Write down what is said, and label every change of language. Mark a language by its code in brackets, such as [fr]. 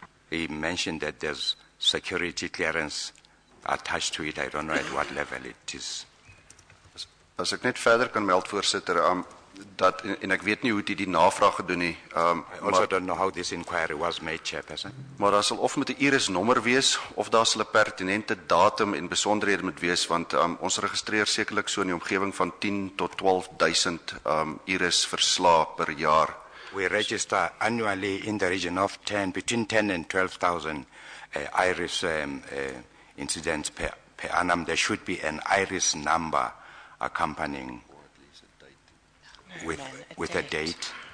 [en] He mentioned that there's security clearance attached to it. I don't know at what level it is. [af] As ek net verder kan meld, voorsitter, dat en ek weet nie hoe dit die navraag gedoen nie. [en] I also don't know how this inquiry was made, Chairperson. [af] Maar daar sal of met 'n IRIS nommer wees of daar sal 'n pertinente datum en besonderhede moet wees want ons registreer sekerlik so in die omgewing van 10 tot 12,000 IRIS verslae per jaar. [en] We register annually in the region of between 10 and 12,000 IRIS incidents per annum. There should be an IRIS number accompanying with a date.